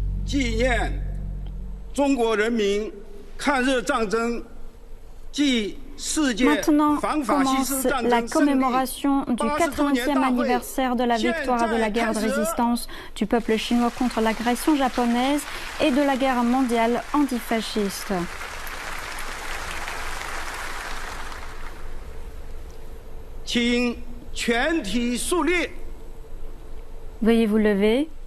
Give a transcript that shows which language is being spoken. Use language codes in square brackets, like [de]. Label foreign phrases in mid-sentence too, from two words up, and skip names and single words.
[zh] 纪念中国人民抗日战争暨世界 [fr] Maintenant [zh] 反法西斯 [fr] commence [zh] 战 [fr] la [zh] 争胜利 [fr] commémoration du 80e anniversaire de la victoire de la guerre de résistance du peuple chinois contre l'agression japonaise et de la guerre mondiale antifasciste. Veuillez vous lever.